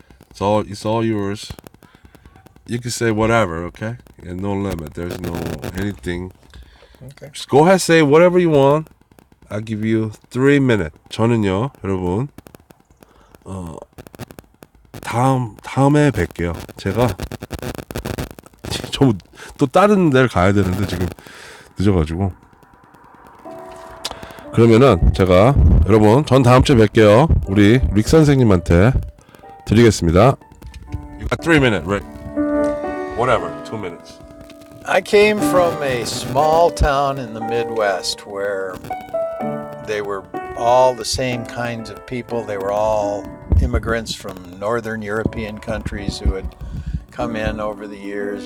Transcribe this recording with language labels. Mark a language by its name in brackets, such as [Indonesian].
[English] It's all yours. You can say whatever, okay? And no limit. There's no anything. Okay. Just go ahead, say whatever you want. I'll give you 3 minutes. [Korean] 저는요, 여러분, 다음에 뵐게요. 제가 또 다른 데를 가야 되는데 지금 늦어가지고. 그러면은 제가 여러분, 전 다음 주에 뵐게요. 우리 릭 선생님한테 드리겠습니다. [English] You got 3 minutes, Rick. Whatever, 2 minutes. I came from a small town in the Midwest where they were all the same kinds of people. They were all immigrants from Northern European countries who had come in over the years.